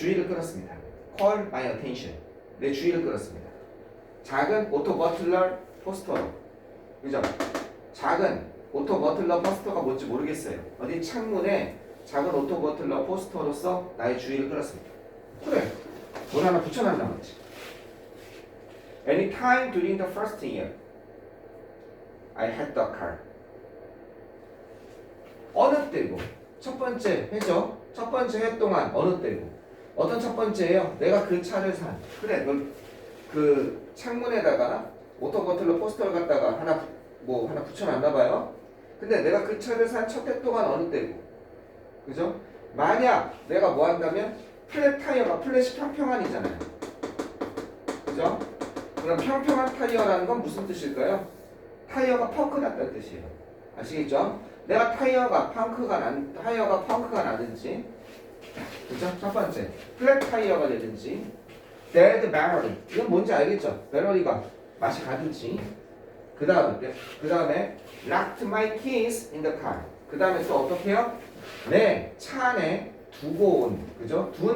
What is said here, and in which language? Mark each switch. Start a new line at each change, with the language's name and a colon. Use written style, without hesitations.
Korean: 주의를 끌었습니다.
English: Call my attention.
Korean: 내 주의를 끌었습니다. 작은 오토 버틀러 포스터로. 그죠? 작은 오토 버틀러 포스터가 뭔지 모르겠어요. 어디 창문에 작은 오토 버틀러 포스터로서 나의 주의를 끌었습니다. 그래. 뭘 하나 붙여놨나 보지.
English: Any time during the first year, I had the car.
Korean: 어느 때고 첫 번째 해죠. 첫 번째 해 동안 어느 때고 어떤 첫 번째예요? 내가 그 차를 산. 그래, 그 창문에다가 오토 버틀러 포스터를 갖다가 하나 붙여놨나 봐요. 근데 내가 그 차를 산 첫 해 동안 어느 때고, 그죠? 만약 내가 뭐 한다면 플랫 타이어가 플랫이 평평한이잖아요. 그죠? 그럼 평평한 타이어라는 건 무슨 뜻일까요? 타이어가 펑크 났다는 뜻이에요. 아시겠죠? 내가 타이어가 펑크가 나든지, 그죠? 첫 번째 플랫 타이어가 되든지, 데드 배러리, 이건 뭔지 알겠죠? 배러리가 맛이 가든지. 그 다음에
English: locked my keys in the car.
Korean: 그 다음에 또 어떻게 해요? 내 차 안에 두고 온, 그죠?